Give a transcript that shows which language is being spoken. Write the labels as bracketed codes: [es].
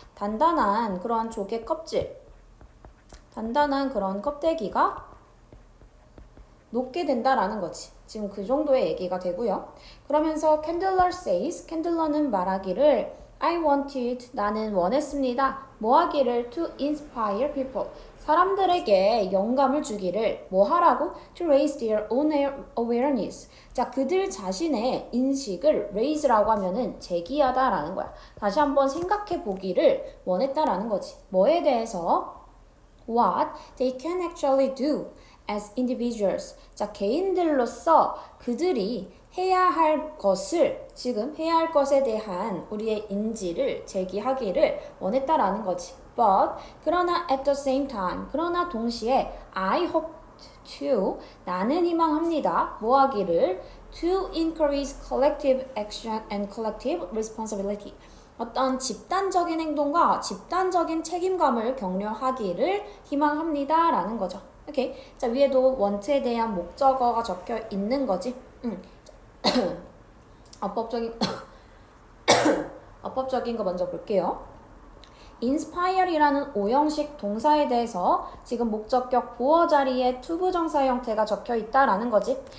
[ko] 단단한 그런 조개 껍질, 단단한 그런 껍데기가 녹게 된다라는 거지. 지금 그 정도의 얘기가 되고요. 그러면서 캔들러 says, 캔들러는 말하기를 [en] I wanted, [ko] 나는 원했습니다. 뭐 하기를? [en] To inspire people. [ko] 사람들에게 영감을 주기를 뭐 하라고? [en] To raise their own awareness. [ko] 자, 그들 자신의 인식을 raise라고 하면은 제기하다라는 거야. 다시 한번 생각해 보기를 원했다라는 거지. 뭐에 대해서? [en] What they can actually do as individuals. [ko] 자, 개인들로서 그들이 해야 할 것을, 지금 해야 할 것에 대한 우리의 인지를 제기하기를 원했다라는 거지. [en] But, [ko] 그러나 [en] at the same time, [ko] 그러나 동시에 [en] I hope to, [ko] 나는 희망합니다. 뭐 하기를? [en] To increase collective action and collective responsibility. [ko] 어떤 집단적인 행동과 집단적인 책임감을 격려하기를 희망합니다. 라는 거죠. 오케이. 자, 위에도 want에 대한 목적어가 적혀 있는 거지. 어법적인 거 먼저 볼게요. inspire이라는 오형식 동사에 대해서 지금 목적격 보어 자리에 to 부정사 형태가 적혀 있다라는 거지.